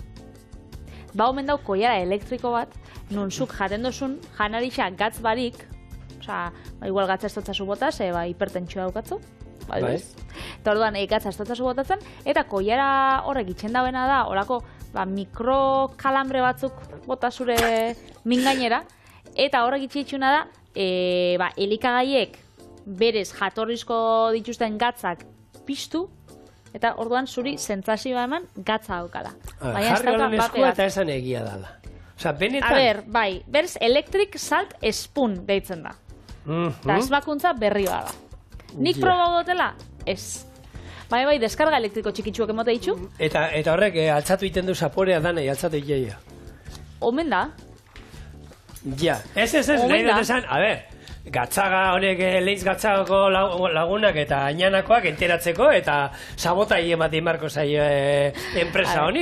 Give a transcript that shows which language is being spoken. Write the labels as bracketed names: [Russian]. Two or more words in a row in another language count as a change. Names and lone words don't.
[Basque] Ba omen dau koiara elektriko bat, nun zuk jaten dozun janarixa gatz barik, oza, igual gatza ez dutzazu botaz, hipertentsioa daukatzu, eta orduan gatza ez dutzazu botatzen, eta koiara horrek itxen dauena da, horako mikrokalambre batzuk bota zure mingainera, eta horrek itxitxuna da, elikagaiek berez jatorrizko dituzten gatzak piztu, eta orduan zuri sentsazioa eman gatza daukala. Jarri honen eskua eta esan egia dala. Osa, benetan... A ber, berz [English] electric salt spoon [Basque] deitzen da. Eta asmakuntza berrioa da. Nik probau dutela? Ez. Bai, deskarga elektriko txikitsuak emote ditzu. Eta horrek altzatu iten du zaporea danei, altzatu iteia. Omen da. Ja, ez, nahi dut esan, a ber, gatzaga honek lehiz gatzagako lagunak eta ainanakoak enteratzeko eta sabotai ematen marko zaio enpresa honi.